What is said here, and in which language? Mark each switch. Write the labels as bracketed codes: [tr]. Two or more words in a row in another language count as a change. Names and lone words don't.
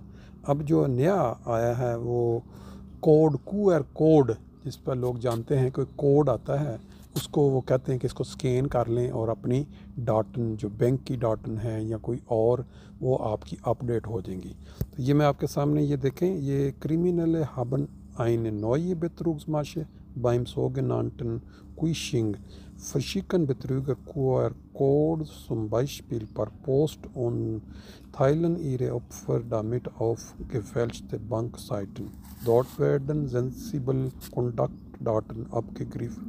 [hi] अब जो नया आया है वो [en] क्यूआर कोड, [hi] जिस पर लोग जानते हैं कि कोड आता है, उसको वो कहते हैं कि इसको स्कैन कर लें और अपनी डाटन जो बैंक की डाटन है या कोई और वो आपकी अपडेट हो जाएंगी। तो ये मैं आपके सामने ये देखें, ये क्रिमिनल [de] haben eine neue Betrugsmasche beim sogenannten Phishing. Verschicken Betrüger QR-Codes zum Beispiel per Post und teilen ihre Opfer damit auf gefälschte Bankseiten. Dort werden sensible Kontaktdaten abgegriffen.